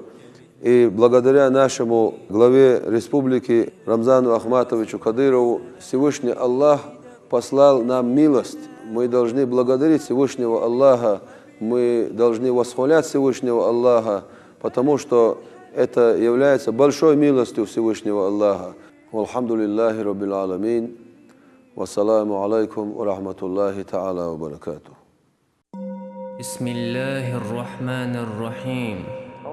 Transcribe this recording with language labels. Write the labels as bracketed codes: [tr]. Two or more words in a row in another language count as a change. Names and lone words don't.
[ru] И благодаря нашему главе республики Рамзану Ахматовичу Кадырову Всевышний Аллах послал нам милость. Мы должны благодарить Всевышнего Аллаха мы должны восхвалять Всевышнего Аллаха, потому что это является большой милостью Всевышнего Аллаха. [ar] والحمد لله رب العالمين. والسلام عليكم ورحمة الله تعالى وبركاته. بسم الله الرحمن الرحيم